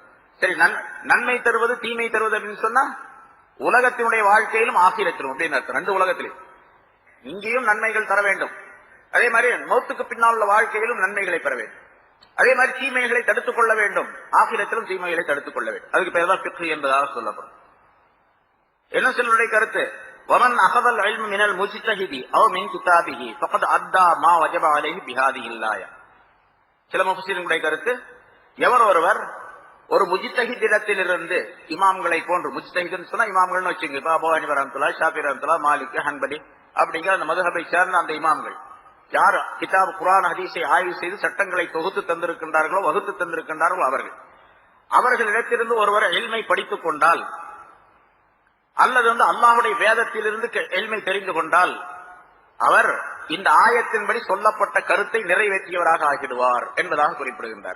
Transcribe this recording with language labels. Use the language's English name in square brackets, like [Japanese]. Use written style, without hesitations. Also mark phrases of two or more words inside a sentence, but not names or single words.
[Tamil] சரி, நன்மை தருவது தீமை தருவது அப்படின்னு சொன்னா உலகத்தினுடைய வாழ்க்கையிலும் ஆகிரத்திலும் அப்படின்னு அர்த்தம். ரெண்டு உலகத்திலும் இங்கேயும் நன்மைகள் தர வேண்டும், அதே மாதிரி மௌத்துக்கு பின்னால் உள்ள வாழ்க்கையிலும் நன்மைகளை பெற வேண்டும், அதே மாதிரி தீமைகளை தடுத்துக் கொள்ள வேண்டும், ஆகிரத்திலும் தீமைகளை தடுத்துக் கொள்ள வேண்டும். அதுக்கு பெயர் தான் ஃபிக்ஹ் என்பதாக சொல்லப்படும். என்ன சிலருடைய கருத்து, [Arabic] ومن اخذ العلم من المجتهد او من كتابه فقد ادى ما وجب عليه بهذه الايه. [Tamil] சில முஃபஸ்ஸிரின்களுடைய கருத்து, எவர் ஒருவர் ஒரு முஜ்தஹிதிடத்திலிருந்து, இமாம்களை போன்று, முஜ்தஹித்னு சொன்னா இமாம்கள்னு வச்சுங்க, இப்ப அபூ ஹனீஃபா ரஹ்மத்துல்லாஹி, ஷாஃபி ரஹ்மத்துல்லாஹி, மாலிக், ஹன்பலி அப்படிங்கிற அந்த மதுஹபை சேர்ந்த அந்த இமாம்கள் யார் கிதாப் குர்ஆன் ஹதீஸை ஆய்வு செய்து சட்டங்களை தொகுத்து தந்திருக்கின்றார்களோ, வகுத்து தந்திருக்கின்றார்களோ அவர்களிடத்திலிருந்து ஒருவர் இல்மை படித்துக் கொண்டால், அல்லது அல்லாஹ்வுடைய வேதத்திலிருந்து இல்மை தெரிந்து கொண்டால், அவர் இந்த ஆயத்தின்படி சொல்லப்பட்ட கருத்தை நிறைவேற்றியவராக ஆகிடுவார் என்பதாக குறிப்பிடுகின்றார்.